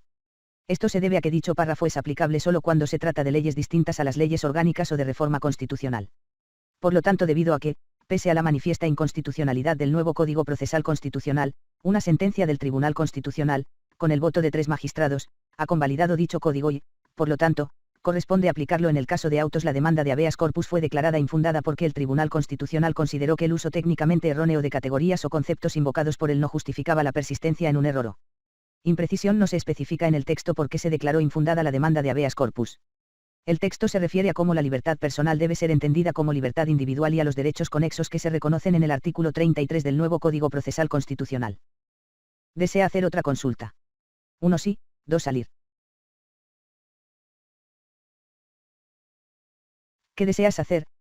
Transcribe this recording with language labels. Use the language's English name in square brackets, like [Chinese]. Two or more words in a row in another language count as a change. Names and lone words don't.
[Spanish] Esto se debe a que dicho párrafo es aplicable solo cuando se trata de leyes distintas a las leyes orgánicas o de reforma constitucional. Por lo tanto, debido a que, pese a la manifiesta inconstitucionalidad del nuevo Código Procesal Constitucional, una sentencia del Tribunal Constitucional, con el voto de 3 magistrados, ha convalidado dicho código y, por lo tanto, corresponde aplicarlo en el caso de autos. La demanda de [Latin] habeas corpus [Spanish] fue declarada infundada porque el Tribunal Constitucional consideró que el uso técnicamente erróneo de categorías o conceptos invocados por él no justificaba la persistencia en un error o imprecisión. No se especifica en el texto por qué se declaró infundada la demanda de [Latin] habeas corpus. [Spanish] El texto se refiere a cómo la libertad personal debe ser entendida como libertad individual y a los derechos conexos que se reconocen en el artículo 33 del nuevo Código Procesal Constitucional. ¿Desea hacer otra consulta? 1 sí, 2 salir. ¿Qué deseas hacer?